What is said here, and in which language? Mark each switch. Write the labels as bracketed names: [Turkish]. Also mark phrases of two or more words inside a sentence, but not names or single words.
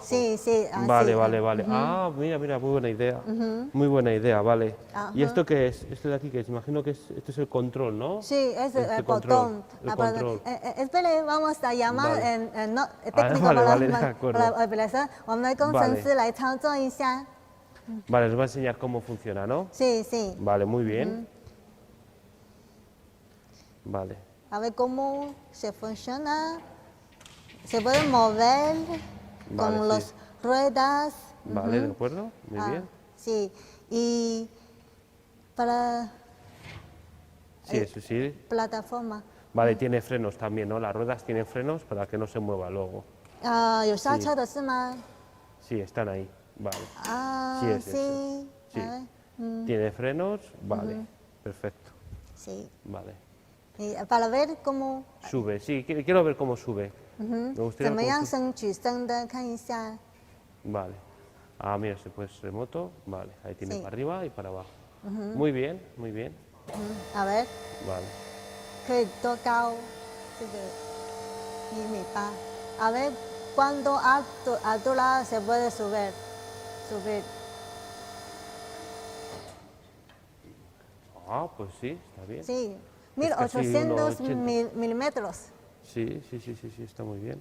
[Spanish] Sí, sí. Así, Vale. Mira, muy buena idea. Muy buena idea, vale. ¿Y esto qué es? Esto de aquí, que imagino que esto es el control, ¿no? Sí, es Este el control, botón. el control. Espere, vamos a llamar Vale. técnico vale, de acuerdo. para operación. [Chinese] 我们的工程师来操作一下。 [Spanish] Vale, les voy a enseñar cómo funciona, ¿no? Sí, sí. Vale, muy bien. Vale. A ver cómo se funciona. Se puede mover Vale, con sí. las ruedas. Vale, de acuerdo, muy bien. Sí, y para Sí, eso sí. plataforma. Vale, tiene frenos también, ¿no? Las ruedas tienen frenos para que no se mueva luego. [Chinese] 有刹车的是吗？ [Spanish] Sí, están ahí. Vale. 啊， Sí, es sí. eso. Sí. A ver, Tiene frenos, vale. Perfecto. sí. Vale. Y para ver cómo Sube, sí, quiero ver cómo sube. Me gustaría [Chinese] 怎么 [Spanish] cómo [Chinese] 样 [Spanish] sube. [Chinese] 升举升的，看一下。 [Spanish] Vale. Ah, mira, se puede remoto. Vale, ahí tiene Sí. para arriba y para abajo. Muy bien, muy bien. a ver， Vale. [Chinese] 可以多高？这个 1.8米。 [Spanish] A ver cuánto altura se puede subir. Ah, pues sí, está bien. Sí, Es casi 1800 1,80. milímetros. Sí, está muy bien.